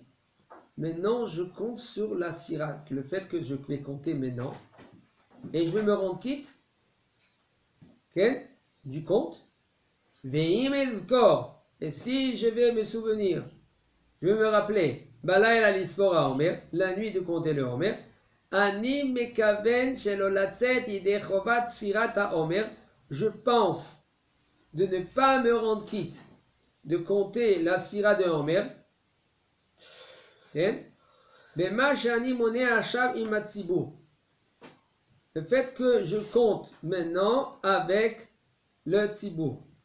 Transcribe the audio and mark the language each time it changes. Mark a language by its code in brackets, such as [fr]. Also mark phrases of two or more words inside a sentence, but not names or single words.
[fr] Maintenant, je compte sur la sphira. Le fait que je vais compter maintenant. Et je vais me rendre quitte du compte. Et si je vais me souvenir, je vais me rappeler, la nuit de compter le Homer, [he] אני מכוון שלא לצאת ידי חובת ספירת העומר, [fr] je pense de ne pas me rendre quitte de compter la sphira de Homer, le fait que je compte maintenant avec le tzibur.